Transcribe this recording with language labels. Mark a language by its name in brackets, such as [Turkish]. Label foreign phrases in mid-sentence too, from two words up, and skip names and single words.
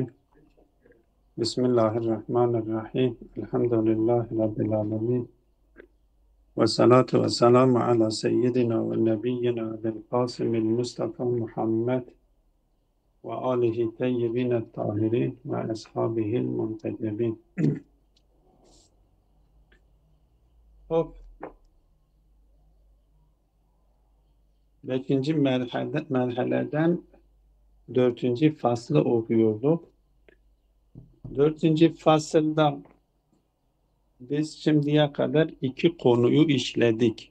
[Arabic] بسم الله الرحمن الرحيم. الحمد لله رب العالمين، والصلاة والسلام على سيدنا ونبينا أبي القاسم المصطفى محمد وآله الطيبين الطاهرين وأصحابه المنتجبين. [Turkish] Hop, beşinci merhaleden dördüncü faslı okuyorduk. Dördüncü fasılda biz şimdiye kadar iki konuyu işledik.